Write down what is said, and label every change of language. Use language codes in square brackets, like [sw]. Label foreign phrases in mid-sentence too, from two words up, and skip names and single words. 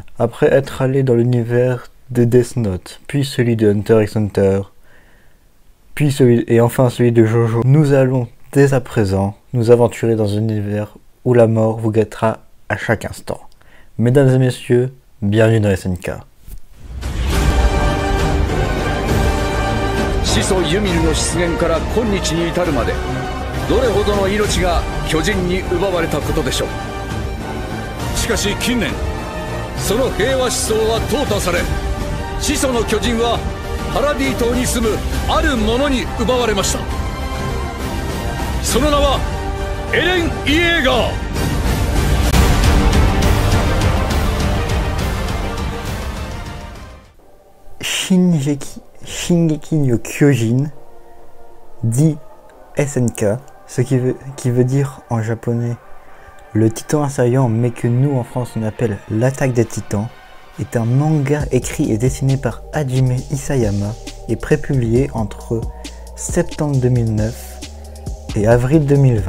[fr] Après être allé dans l'univers de Death Note, puis celui de Hunter x Hunter, puis enfin celui de Jojo, nous allons dès à présent nous aventurer dans un univers où la mort vous guettera à chaque instant. Mesdames et messieurs, bienvenue dans SNK. [ja] 始祖ユミルの出現から今日に至るまでどれほどの命が巨人に奪われたことでしょう。しかし近年その平和思想は淘汰され、始祖の巨人はパラディ島に住むあるものに奪われました。その名はエレン・イエーガー。 [fr] Shingeki no Kyojin dit SNK, ce qui veut dire en japonais le titan assaillant, mais que nous en France on appelle l'attaque des titans, est un manga écrit et dessiné par Hajime Isayama et prépublié entre septembre 2009 et avril 2020.